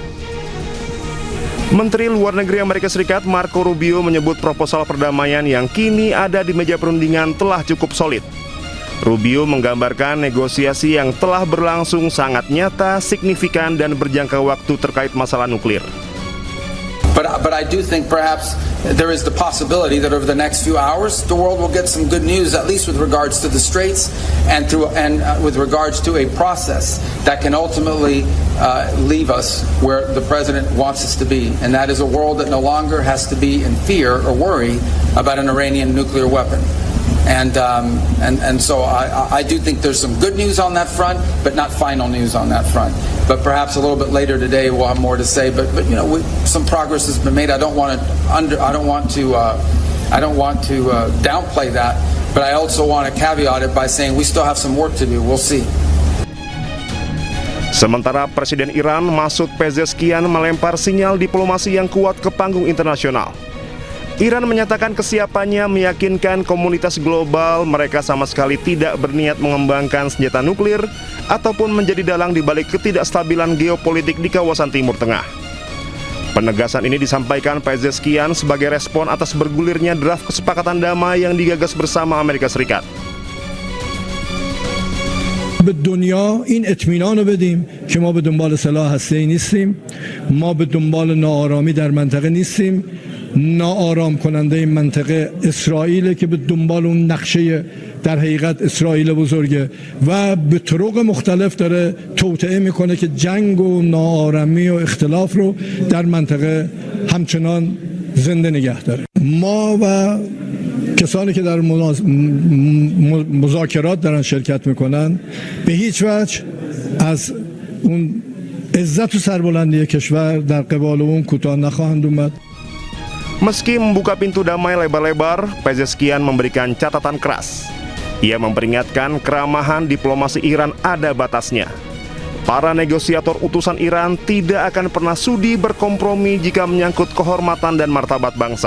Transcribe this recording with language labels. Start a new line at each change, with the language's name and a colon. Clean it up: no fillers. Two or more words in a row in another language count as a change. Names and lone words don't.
Indonesian: Menteri Luar Negeri Amerika Serikat Marco Rubio menyebut proposal perdamaian yang kini ada di meja perundingan telah cukup solid. Rubio menggambarkan negosiasi yang telah berlangsung sangat nyata, signifikan, dan berjangka waktu terkait masalah nuklir.
English: But I do think perhaps there is the possibility that over the next few hours the world will get some good news, at least with regards to the Straits and with regards to a process that can ultimately leave us where the president wants us to be, and that is a world that no longer has to be in fear or worry about an Iranian nuclear weapon. And so I do think there's some good news on that front, but not final news on that front. But perhaps a little bit later today we'll have more to say. But you know, some progress has been made. I don't want to downplay that. But I also want to caveat it by saying we still have some work to do. We'll see.
Indonesian: Sementara Presiden Iran Masoud Pezeshkian melempar sinyal diplomasi yang kuat ke panggung internasional. Iran menyatakan kesiapannya meyakinkan komunitas global mereka sama sekali tidak berniat mengembangkan senjata nuklir ataupun menjadi dalang di balik ketidakstabilan geopolitik di kawasan Timur Tengah. Penegasan ini disampaikan Pezeshkian sebagai respon atas bergulirnya draft kesepakatan damai yang digagas bersama Amerika Serikat.
Persian: به دنیا این اطمینان رو بدیم که ما به دنبال سلاح هسته‌ای نیستیم، ما به دنبال ناآرامی در منطقه نیستیم. ناآرام کننده این منطقه اسرائیل که به دنبال اون نقشه در حقیقت اسرائیل بزرگه و به طرق مختلف داره توطئه میکنه که جنگ و ناآرامی و اختلاف رو در منطقه همچنان زنده نگه داره. ما و کسانی که در مذاکرات دارن شرکت میکنن به هیچ وجه از اون عزت و سربلندی کشور در قبال اون کوتاه نخواهند اومد.
Indonesian: Meski membuka pintu damai lebar-lebar, Pezeshkian memberikan catatan keras. Ia memperingatkan keramahan diplomasi Iran ada batasnya. Para negosiator utusan Iran tidak akan pernah sudi berkompromi jika menyangkut kehormatan dan martabat bangsa.